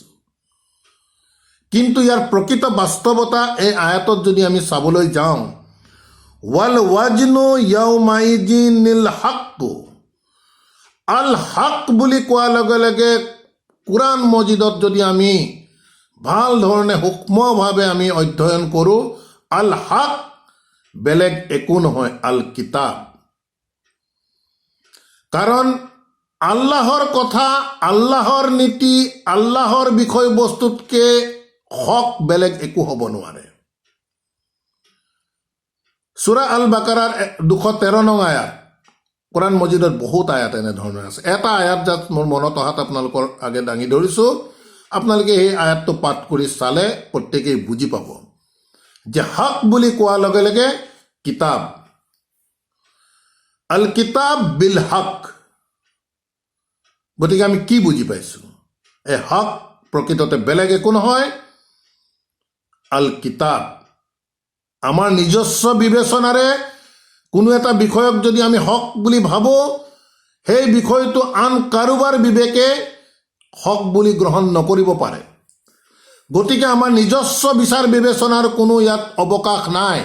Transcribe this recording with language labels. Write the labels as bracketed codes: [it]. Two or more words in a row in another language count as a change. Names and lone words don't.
[as] কিন্তু ইয়াৰ প্ৰকৃত বাস্তৱতা এই আয়াতত যদি আমি চাবলৈ যাওঁ, [ar] والوزن يومئذ الحق، الحق [as] বুলি কোৱাৰ লগে লগে কোৰাণ মজিদত যদি আমি ভাল ধৰণে সূক্ষ্মভাৱে আমি অধ্যয়ন কৰোঁ, [ar] الحق [as] বেলেগ একো নহয়, [ar] الكتاب. [as] কাৰণ আল্লাহৰ কথা, আল্লাহৰ নীতি, আল্লাহৰ বিষয়বস্তুতকে হক বেলেগ একো হ'ব নোৱাৰে। সূৰা আল বাকাৰাৰ 213 নং আয়াত, কোৰাণ মজিদত বহুত আয়াত এনেধৰণৰ আছে। এটা আয়াত যাত মোৰ মনত অহাত আপোনালোকৰ আগে দাঙি ধৰিছো, আপোনালোকে সেই আয়াতটো পাঠ কৰি চালে প্ৰত্যেকেই বুজি পাব যে হক বুলি কোৱাৰ লগে লগে কিতাব, [ar] الكتاب بالحق. [as] গতিকে আমি কি বুজি পাইছো? এই হক প্ৰকৃততে বেলেগ একো নহয়, [ar] الكتاب. [as] আমাৰ নিজস্ব বিবেচনাৰে কোনো এটা বিষয়ক যদি আমি হক বুলি ভাবো, সেই বিষয়টো আন কাৰোবাৰ বিবেকে হক বুলি গ্ৰহণ নকৰিব পাৰে। গতিকে আমাৰ নিজস্ব বিচাৰ বিবেচনাৰ কোনো ইয়াত অৱকাশ নাই।